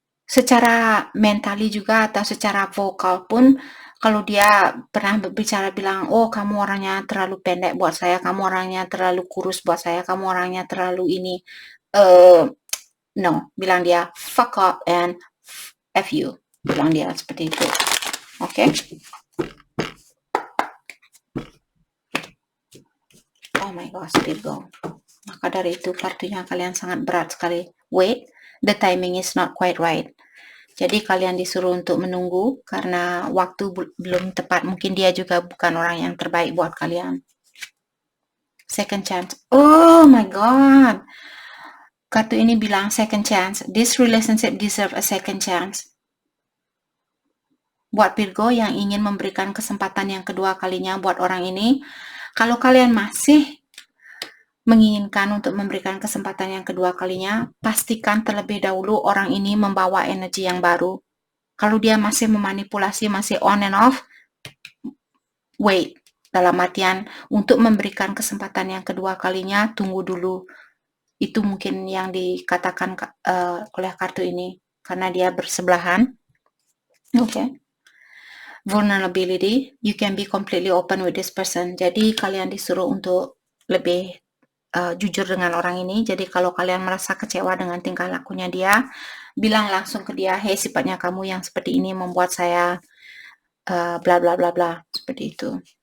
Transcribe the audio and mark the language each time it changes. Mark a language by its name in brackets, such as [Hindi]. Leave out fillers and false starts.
[Indonesian] Secara mentali juga atau secara vokal pun, kalau dia pernah berbicara bilang, oh kamu orangnya terlalu pendek buat saya, kamu orangnya terlalu kurus buat saya, kamu orangnya terlalu ini, no, bilang dia [English] fuck up and F you, [Indonesian] bilang dia seperti itu. Oke? [English] Oh my gosh, [Indonesian] Virgo. Maka dari itu kartunya kalian sangat berat sekali. [English] Wait, the timing is not quite right. [Indonesian] Jadi kalian disuruh untuk menunggu karena waktu belum tepat. Mungkin dia juga bukan orang yang terbaik buat kalian. [English] Second chance. Oh my god. [Indonesian] Kartu ini bilang [English] second chance. This relationship deserve a second chance. [Indonesian] Buat Virgo yang ingin memberikan kesempatan yang kedua kalinya buat orang ini, kalau kalian masih menginginkan untuk memberikan kesempatan yang kedua kalinya, pastikan terlebih dahulu orang ini membawa energi yang baru. Kalau dia masih memanipulasi, masih [English] on and off, wait. [Indonesian] Dalam artian, untuk memberikan kesempatan yang kedua kalinya, tunggu dulu. Itu mungkin yang dikatakan oleh kartu ini. Karena dia bersebelahan. Oke. [English] Vulnerability, you can be completely open with this person. [Indonesian] Jadi kalian disuruh untuk lebih jujur dengan orang ini. Jadi kalau kalian merasa kecewa dengan tingkah lakunya dia, bilang langsung ke dia, hey sifatnya kamu yang seperti ini membuat saya bla bla bla bla, seperti itu.